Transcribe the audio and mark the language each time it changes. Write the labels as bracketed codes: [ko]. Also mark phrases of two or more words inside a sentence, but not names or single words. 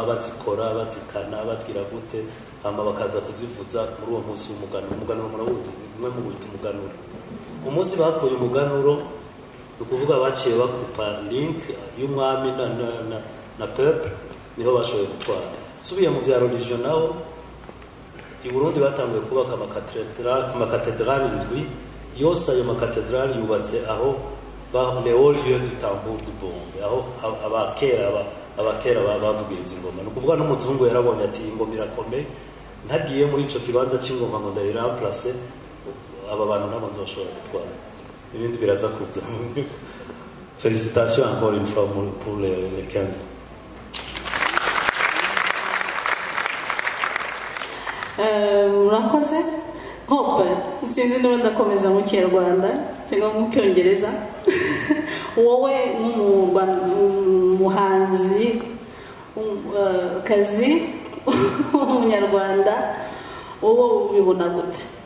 [rn] bazikora bazikana bagira gute hama bakaza kuzivuza muri uwo munsi umuganuro murawuzi umwe mu wita umuganuro umunsi bakuye umuganuro ukuvuga baciye bakupa link y'umwami na peuple niho bashoboye gutwara subiye mu bya religion naho i Burundi batanguye kubaka amakatedrali ndwi yose ayo makatedrali yubatse aho [fr] les hauts lieux du tambour du bombe [rn] aho abakera bavugiriza ingoma ni ukuvuga n'umuzungu yarabonye ati ingoma irakomeye ntagiye muri ico kibanza c'ingoma ngo ndayiramplace aba bantu nabo nzoshobora gutwara ibindi biraza kuza [fr] félicitations encore une fois pour les 15 [rw] murakoze hope sinzi niba ndakomeza mu Kinyarwanda cyangwa mu Cyongereza wowe nk'umuhanzi kazi w'umunyarwanda wowe ubibona gute